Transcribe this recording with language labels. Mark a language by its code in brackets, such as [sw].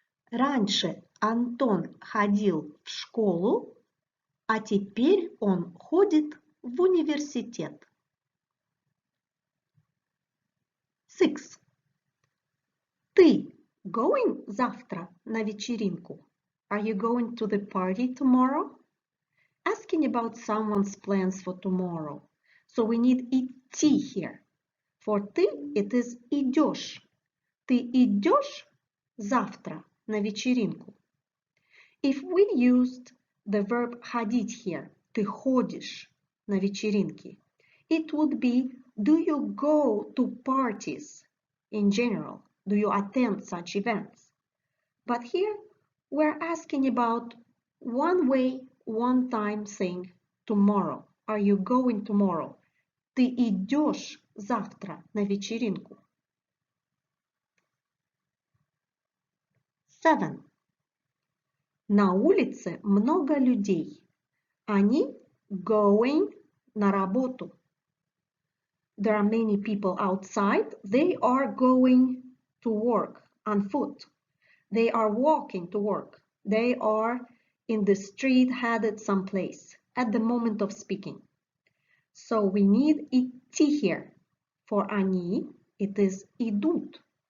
[ru] Раньше Антон ходил в школу, а теперь он ходит в университет. [en] 6. [ru] Ты [en] going [ru] завтра на вечеринку? [en] Are you going to the party tomorrow? Asking about someone's plans for tomorrow. So we need идти here. For ты, it is идешь. [ru] Ты идешь завтра на вечеринку? [en] If we used the verb ходить here, [ru] ты ходишь на вечеринки, [en] it would be, do you go to parties in general? Do you attend such events? But here we're asking about one way, one time thing, tomorrow. Are you going tomorrow? [ru] Ты идешь завтра на вечеринку? 7. На улице много людей. Они [en] going [ru] на работу. [en] There are many people outside. They are going to work on foot. They are walking to work. They are in the street headed someplace at the moment of speaking. So we need идти here. For они, it is идут.